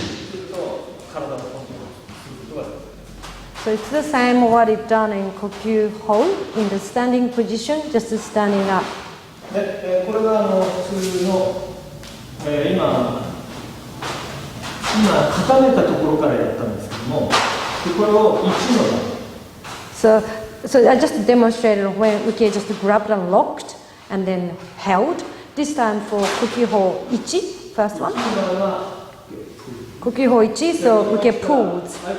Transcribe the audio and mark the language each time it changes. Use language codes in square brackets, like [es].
[ja] すると体をコントロールすることができる。 [en] So it's the same what it's done in Kokyu-ho in the standing position, just standing up. [ja] で、これが普通の、今固めたところからやったんですけども、でこれを1の [en] So I just demonstrated when Uke just grabbed and locked and then held. This time for Kokyu-ho 1, first one. Kokyu-ho 1, so Uke pulls.